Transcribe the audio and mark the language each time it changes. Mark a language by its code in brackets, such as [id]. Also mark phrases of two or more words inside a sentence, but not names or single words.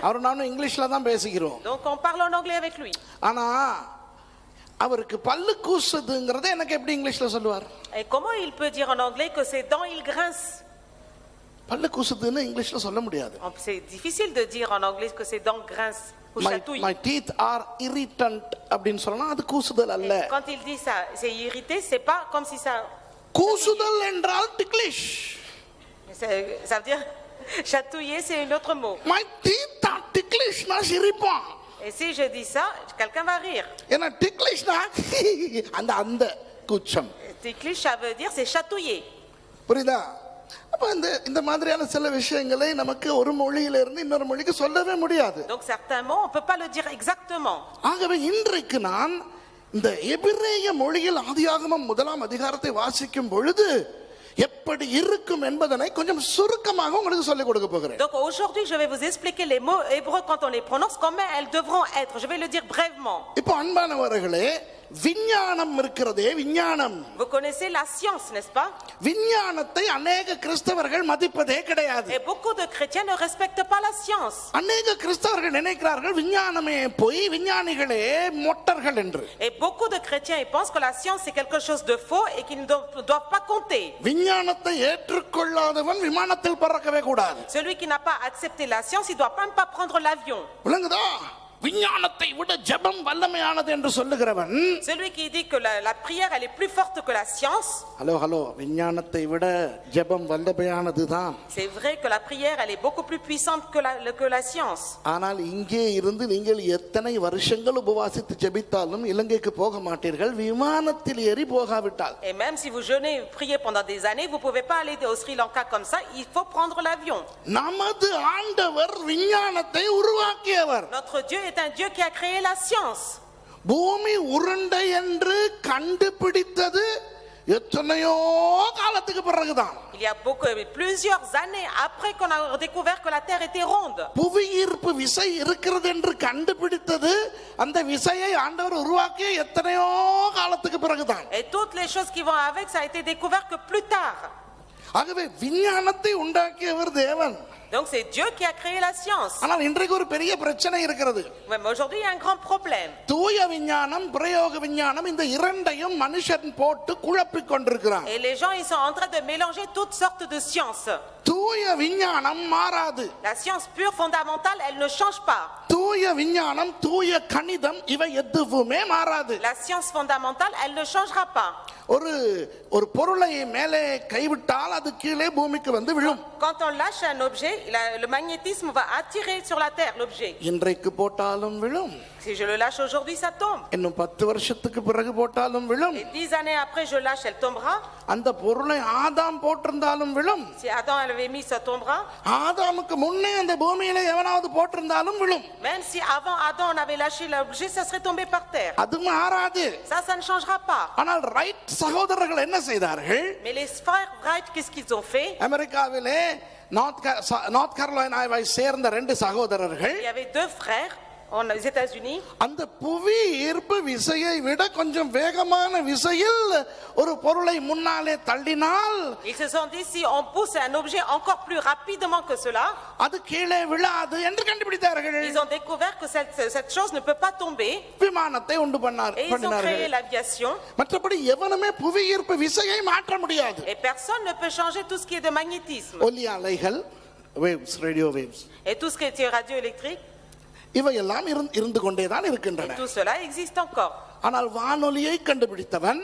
[fr] Donc on parle en anglais avec lui. Et comment il peut dire en anglais que ses dents il grince? C'est difficile de dire en anglais que ses dents grincent ou chatouillent. [en] My teeth are irritant [ta] அப்படின்னு சொன்னா அது கூசுதல் அல்ல. [fr] Quand il dit ça, c'est irrité, c'est pas comme si ça. [ta] கூசுதல் என்றால் ticklish. [fr] Ça veut dire chatouiller, c'est un autre mot. [en] My teeth are ticklish na சிரிப்பான். [fr] Et si je dis ça, quelqu'un va rire. [ta] ஏன்னா ticklish na அந்த கூச்சம். Ticklish, [fr] ça veut dire c'est chatouiller. [ta] புரியுதா? அப்ப இந்த மாதிரியான சில விஷயங்களை நமக்கு ஒரு மொழியில இருந்து இன்னொரு மொழிக்கு சொல்லவே முடியாது. [fr] Donc certains mots on peut pas le dire exactement. [ta] ஆகவே இன்றைக்கு நான் இந்த எபிரேய மொழியில் ஆதியாகமம் 1ஆம் அதிகாரத்தை வாசிக்கும் பொழுது எப்படி இருக்கும் என்பதனை கொஞ்சம் சுருக்கமாக உங்களுக்கு சொல்லிக் கொடுக்க போகிறேன். [fr] Donc aujourd'hui je vais vous expliquer les mots hébreux quand on les prononce comment elles devront être. Je vais le dire brièvement. [ta] இப்போ அன்பானவர்களே விஞ்ஞானம் இருக்கிறதே விஞ்ஞானம். [fr] Vous connaissez la science, n'est-ce pas? [ta] விஞ்ஞானத்தை अनेक கிறிஸ்தவர்கள் மதிப்பதே கிடையாது. [fr] Et beaucoup de chrétiens ne respectent pas la science. [ta] अनेक கிறிஸ்தவர்கள் நினைக்கிறார்கள் விஞ்ஞானமே போய் விஞ்ஞானிகளே மொட்டர்கள் என்று. [fr] Et beaucoup de chrétiens ils pensent que la science c'est quelque chose de faux et qu'ils ne doivent pas compter. [ta] விஞ்ஞானத்தை ஏற்றுக்கொள்ளாதவன் விமானத்தில் பறக்கவே கூடாது. [fr] Celui qui n'a pas accepté la science, il doit même pas prendre l'avion. [ta] விளங்குதா? விஞ்ஞானத்தை விட ஜெபம் வல்லமையானது என்று சொல்லுகிறவன், [fr] celui qui dit que la prière elle est plus forte que la science. [ta] ஹலோ விஞ்ஞானத்தை விட ஜெபம் வல்லமையானதுதான். [fr] C'est vrai que la prière elle est beaucoup plus puissante que la science. [ta] ஆனால் இங்கே இருந்து நீங்கள் எத்தனை வருஷங்கள் உபவாசித்து ஜெபித்தாலும் இலங்கைக்கு போக மாட்டீர்கள் விமானத்தில் ஏறி போகாவிட்டால். [fr] Et même si vous jeûnez priez pendant des années, vous pouvez pas aller au Sri Lanka comme ça, il faut prendre l'avion. [ta] நமது ஆண்டவர் விஞ்ஞானத்தை உருவாக்கியவர். [fr] Notre Dieu est un Dieu qui a créé la science. [ta] பூமி உருண்டை என்று கண்டுபிடித்தது எத்தனையோ காலத்துக்கு பிறகுதான். [fr] Il y a plusieurs années après qu'on a découvert que la terre était ronde. [ta] புவியீர்ப்பு விசை இருக்கிறது என்று கண்டுபிடித்தது அந்த விசையை ஆண்டவர் உருவாக்கிய எத்தனையோ காலத்துக்கு பிறகுதான். [fr] Et toutes les choses qui vont avec ça a été découvert que plus tard. [ta] ஆகவே விஞ்ஞானத்தை உண்டாக்கியவர் தேவன். [fr] Donc c'est Dieu qui a créé la science. [ta] ஆனால் இன்றைக்கு ஒரு பெரிய பிரச்சனை இருக்கிறது. [fr] Mais aujourd'hui il y a un grand problème. [ta] தூய விஞ்ஞானம் பிரயோக விஞ்ஞானம் இந்த இரண்டையும் மனுஷன் போட்டு குழப்பிக் கொண்டிருக்கிறான். [fr] Et les gens ils sont en train de mélanger toutes sortes de sciences. [ta] தூய தூய விஞ்ஞானம் மாறாது. [fr] La science pure fondamentale, elle ne change pas. [ta] தூய விஞ்ஞானம், தூய கணிதம் இவை எதுவுமே மாறாது. [fr] La science fondamentale, elle ne changera pas. [ta] ஒரு பொருளை மேலே கைவிட்டால் அது கீழே பூமிக்கு வந்து விழும். [fr] Quand on lâche un objet, le magnétisme va attirer sur la terre l'objet. [ta] இன்றைக்கு போட்டாலும் விழும். [fr] Si je le lâche aujourd'hui, ça tombe. [ta] இன்னும் 10 வருஷத்துக்கு பிறகு போட்டாலும் விழும். [fr] Et 10 années après je lâche, elle tombera. [ta] அந்த பொருளை ஆதாம் போட்டிருந்தாலும் விழும். [fr] Si Adam l'avait mis, ça tombera. [ta] ஆதாமுக்கு முன்னே அந்த பூமியில எவனாவது போட்டிருந்தாலும் விழும். [fr] Même si avant Adam on avait lâché l'objet, ça serait tombé par terre. [ta] அது மாறாது. [fr] Ça ne changera pas. [ta] ஆனால் ரைட் சகோதரர்கள் என்ன செய்தார்கள்? [fr] Mais les frères Wright, qu'est-ce qu'ils ont fait? [ta] அமெரிக்காவிலே நார்த் கரோலினாவை சேர்ந்த 2 சகோதரர்கள். [fr] Il y avait 2 frères aux États-Unis. [ta] அந்த புவி ஈர்ப்பு விசையை விட கொஞ்சம் வேகமான விசையில் ஒரு பொருளை முன்னாலே தள்ளினால், [fr] Ils se sont dit, si on pousse un objet encore plus rapidement que cela, [ta] அது கீழே விழாது என்று கண்டுபிடித்தார்கள். [fr] ils ont découvert que cette chose ne peut pas tomber. [ta] விமானத்தை உண்டு [fr] Et ils ont créé l'aviation. [ta] மற்றபடி எவனுமே புவி ஈர்ப்பு விசையை மாற்ற முடியாது. [fr] Et personne ne peut changer tout ce qui est de magnétisme. [ta] ஒலி அலைகள், [en] waves, radio waves, [fr] Et tout ce qui est radioélectrique, [ta] இவையெல்லாம் இருந்து கொண்டேதான் et இருக்கின்றன. [fr] tout cela existe encore. [ta] ஆனால் வானொலியை கண்டுபிடித்தவன்